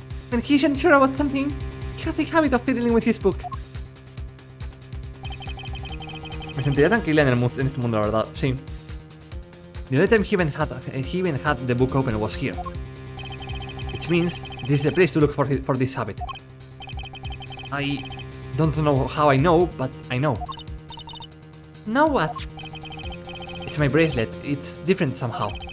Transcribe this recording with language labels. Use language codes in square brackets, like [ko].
[en] When he's unsure about something, he has a habit of fiddling with his book. [es] Me sentiría tranquila en este mundo, la verdad. Sí. [en] The only time he even had the book open was here. Which means this is the place to look for this habit. I don't know how I know, but I know. Now what? It's my bracelet. It's different somehow.